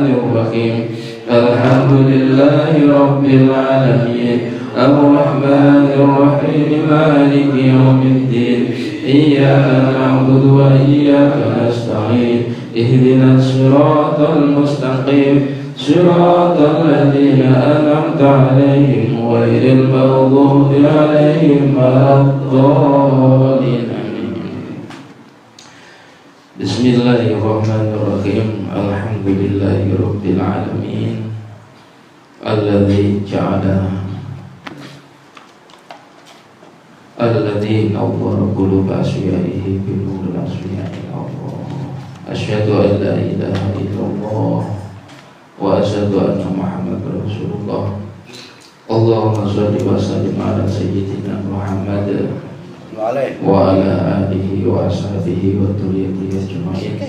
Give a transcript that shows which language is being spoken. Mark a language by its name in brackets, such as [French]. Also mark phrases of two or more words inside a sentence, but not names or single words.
[Arabic] الرحيم الحمد لله رب العالمين الرحمن الرحيم مالك يوم الدين إياك نعبد وإياك نستعين اهدنا الصراط المستقيم صراط الذين أنعمت عليهم غير المغضوب عليهم ولا الضالين. Bismillahirrahmanirrahim. الحمد لله رب العالمين الذي نور قلوب أشيائه بنور الأشياء الله. أشهد أن لا إله إلا الله وأشهد أن محمدا رسول الله. اللهم صل وسلم على سيدنا محمد وعلى آله وأصحابه وذريته أجمعين.